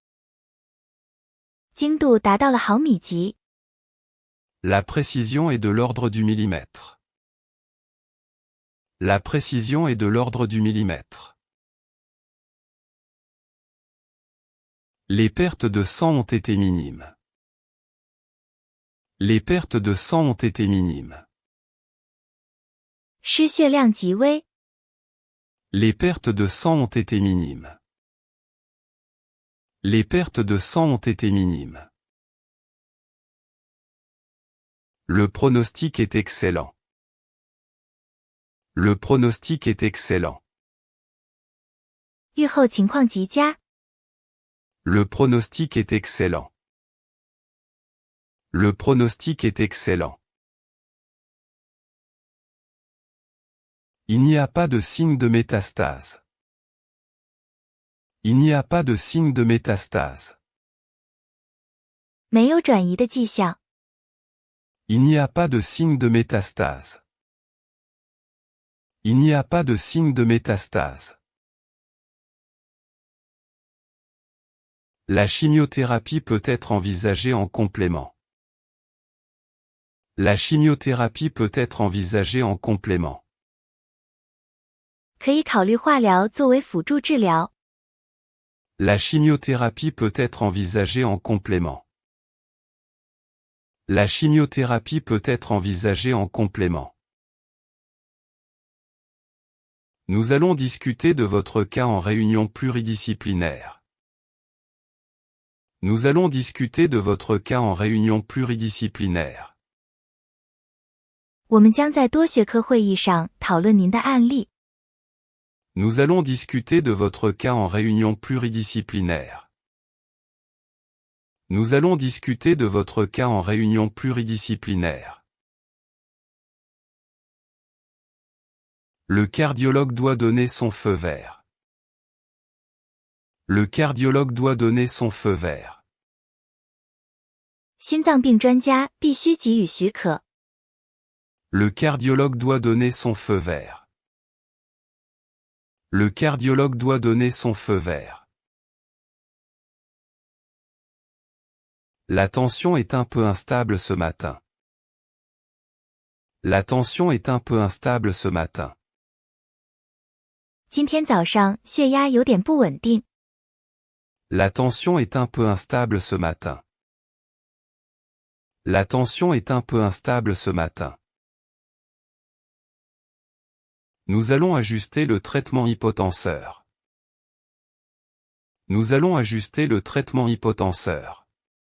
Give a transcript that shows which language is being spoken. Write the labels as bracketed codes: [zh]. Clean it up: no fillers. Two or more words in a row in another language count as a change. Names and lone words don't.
[zh] 精度达到了毫米级。 [fr] La précision est de l'ordre du millimètre. La précision est de l'ordre du millimètre. Les pertes de sang ont été minimes. Les pertes de sang ont été minimes. [zh] 失血量极微。 [fr] Les pertes de sang ont été minimes. Les pertes de sang ont été minimes. Le pronostic est excellent. Le pronostic est excellent. [zh] 预后情况极佳。 [fr] Le pronostic est excellent. Le pronostic est excellent. Il n'y a pas de signe de métastase. Il n'y a pas de signe de métastase. [zh] 没有转移的迹象。 [fr] Il n'y a pas de signe de métastase. Il n'y a pas de signe de métastase. La chimiothérapie peut être envisagée en complément. La chimiothérapie peut être envisagée en complément. [zh] 可以考虑化疗作为辅助治疗。 [fr] La chimiothérapie peut être envisagée en complément. La chimiothérapie peut être envisagée en complément. Nous allons discuter de votre cas en réunion pluridisciplinaire. Nous allons discuter de votre cas en réunion pluridisciplinaire. [zh] 我们将在多学科会议上讨论您的案例。 [fr] Nous allons discuter de votre cas en réunion pluridisciplinaire. Nous allons discuter de votre cas en réunion pluridisciplinaire. Le cardiologue doit donner son feu vert. Le cardiologue doit donner son feu vert. [zh] 心脏病专家必须给予许可。 [fr] Le cardiologue doit donner son feu vert. Le cardiologue doit donner son feu vert. La tension est un peu instable ce matin. La tension est un peu instable ce matin. [zh] 今天早上血压有点不稳定。 [fr] La tension est un peu instable ce matin. La tension est un peu instable ce matin. Nous allons ajuster le traitement hypotenseur. Nous allons ajuster le traitement hypotenseur.